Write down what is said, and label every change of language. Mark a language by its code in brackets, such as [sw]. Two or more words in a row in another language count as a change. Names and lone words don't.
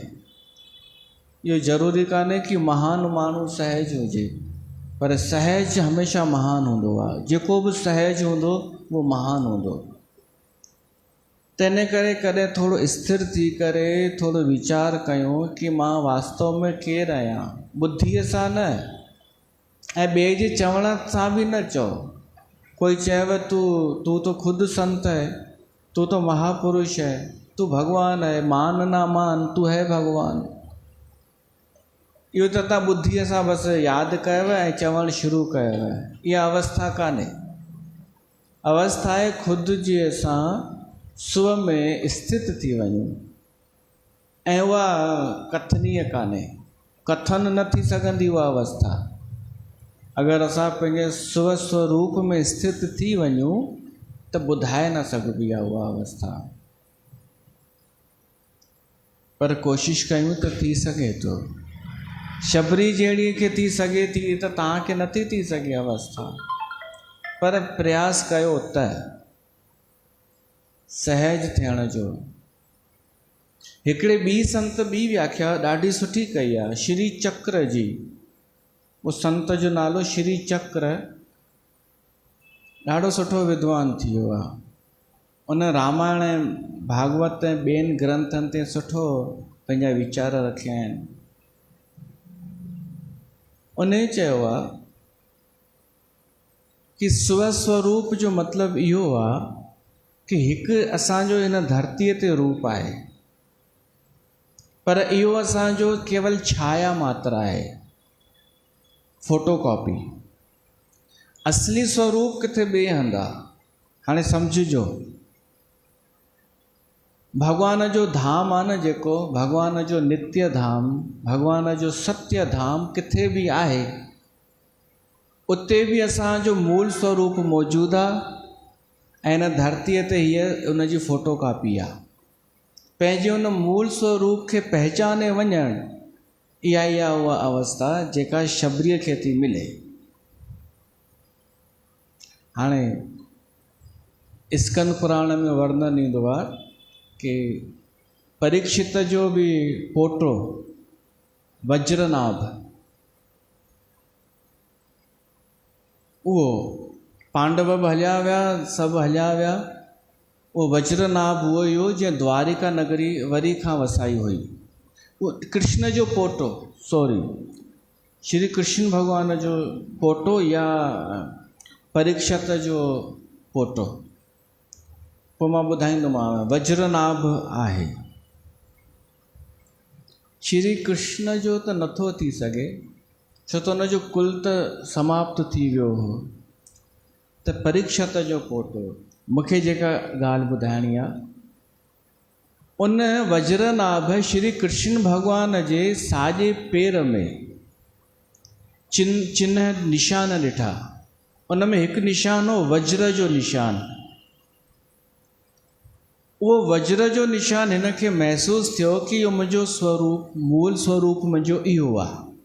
[sd] इहो ज़रूरी कान्हे कि महान माण्हू सहज हुजे, पर सहज हमेशह महान हूंदो आहे। जेको बि सहज हूंदो उहो महान हूंदो। तंहिं करे कॾहिं थोरो स्थिर थी करे थोरो वीचार कयूं कि मां वास्तव में केरु आहियां, बुद्धीअ सां न, ऐं ॿिए जे चवण सां बि न चओ। [hi] कोई चएव तू तो खुद संत है, तू तो महापुरुष है, तू भगवान है, मान ना मान, तू है भगवान। [sd] इहो त तव्हां बुद्धीअ सां बसि यादि कयव ऐं चवणु शुरू कयव। इहा अवस्था कान्हे। अवस्था आहे ख़ुदि जी असां स्व में स्थित थी वञूं, ऐं उहा कथनीय कान्हे, कथन न थी सघंदी उहा अवस्था। अगरि असां पंहिंजे स्वरूप में स्थित थी वञूं त ॿुधाए न सघिबी आहे उहा अवस्था, पर कोशिशि कयूं त थी सघे थो। शबरी जहिड़ी खे थी सघे थी त तव्हांखे नथी थी सघे अवस्था, पर प्रयास कयो त सहज थियण जो। हिकिड़े ॿी संत ॿी व्याख्या ॾाढी सुठी कई आहे, श्री चक्र जी। उहो संत जो नालो श्री चक्र, ॾाढो सुठो विद्वान थी वियो आहे। उन रामायण ऐं भागवत ऐं ॿियनि ग्रंथनि ते सुठो पंहिंजा वीचार रखिया आहिनि। उन चयो आहे कि स्वस्वरूप जो मतिलबु इहो आहे कि हिकु असांजो हिन धरतीअ ते रूप आहे, पर इहो असांजो केवल छाया मात्र आहे, फोटोकॉपी। असली स्वरूप किथे ॿिए हंधि आहे। हाणे सम्झिजो, भगवान जो धाम आहे न जेको, भगवान जो नित्य धाम, भगवान जो सत्य धाम किथे भी आहे, उते भी असांजो मूल स्वरूप मौजूदु आहे ऐं इन धरतीअ ते हीअ उन जी फोटो कापी आहे। पंहिंजे उन मूल स्वरूप खे पहचाने वञणु, इहा ई आहे उहा अवस्था जेका शबरीअ खे थी मिले। हाणे स्कंद पुराण में वर्णन ईंदो आहे कि परीक्षित जो भी पोटो वज्रनाभ, उहो पांडव बि हलिया विया, सभु हलिया विया, उहो वज्रनाभ उहो ई हो जंहिं द्वारिका नगरी वरी खां वसाई हुई। उहो कृष्ण जो पोटो, सॉरी श्री कृष्ण भगवान जो पोटो या परीक्षित जो पोटो, पोइ मां ॿुधाईंदोमांव, वज्रनाभ आहे। श्री कृष्ण जो त नथो थी सघे, छो त हुनजो कुल त समाप्त थी वियो हो। त परीक्षित जो पोटो, मूंखे जेका ॻाल्हि ॿुधाइणी आहे, उन वज्रनाभ श्री कृष्ण भगवान जे साॼे पेर में चिन्ह निशान ॾिठा। उन में हिकु निशान हो वज्र जो निशान। उहो वज्र जो निशान हिन खे महसूसु थियो कि इहो मुंहिंजो स्वरूप, मूल स्वरूप मुंहिंजो इहो आहे।